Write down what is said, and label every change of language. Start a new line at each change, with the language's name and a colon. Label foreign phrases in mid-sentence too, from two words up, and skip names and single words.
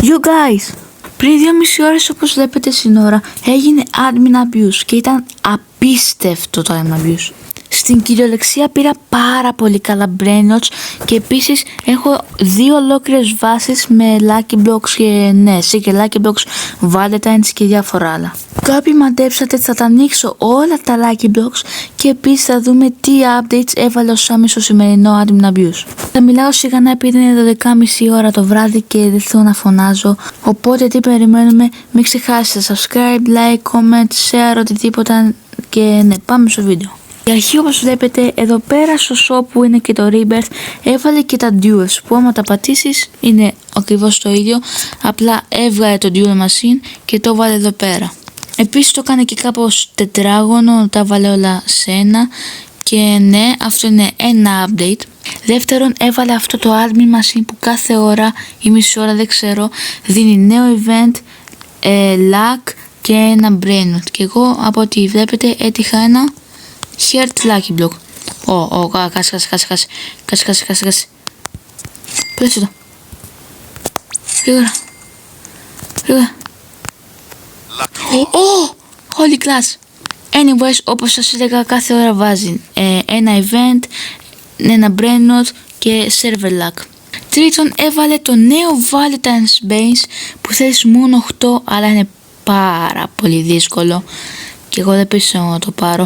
English: You guys!
Greek: Πριν 2,5 ώρες, όπως βλέπετε στην ώρα, έγινε
English: admin abuse
Greek: και ήταν απίστευτο το
English: admin abuse.
Greek: Στην κυριολεξία πήρα πάρα πολύ καλά
English: brain notes
Greek: και επίσης έχω 2 ολόκληρες βάσεις με
English: lucky blocks
Greek: και ναι, και
English: lucky blocks,
Greek: valentines και διάφορα άλλα. Κάποιοι μαντέψατε, θα τα ανοίξω όλα τα
English: lucky blocks
Greek: και επίσης θα δούμε τι updates έβαλε ο Σάμι στο σημερινό
English: admin abuse.
Greek: Θα μιλάω σιγανά επειδή είναι 12,5 ώρα το βράδυ και δεν θέλω να φωνάζω, οπότε τι περιμένουμε, μην ξεχάσετε
English: subscribe, like, comment, share,
Greek: οτιδήποτε και ναι, πάμε στο βίντεο. Η αρχή, όπως βλέπετε εδώ πέρα στο shop που είναι και το Rebirth, έβαλε και τα duels που άμα τα πατήσεις είναι ακριβώς το ίδιο, απλά έβγαλε το
English: duel machine
Greek: και το βάλε εδώ πέρα. Επίσης το έκανε και κάπως τετράγωνο, τα βάλε όλα σε ένα και ναι, αυτό είναι ένα update. Δεύτερον, έβαλε αυτό το
English: admin machine
Greek: που κάθε ώρα ή μισή ώρα δεν ξέρω δίνει νέο event, luck και ένα brain note. Και εγώ από ό,τι βλέπετε έτυχα ένα
English: Heart lucky block.
Greek: Κάτσε. Πες το. Γρήγορα.
English: Holy class. Anyways,
Greek: όπως σας έλεγα, κάθε ώρα βάζει ένα event, ένα
English: brain note
Greek: και
English: server luck.
Greek: Τρίτον, έβαλε το νέο
English: Valentine's Base
Greek: που θέλεις μόνο 8, αλλά είναι πάρα πολύ δύσκολο και εγώ δεν πίσω να το πάρω.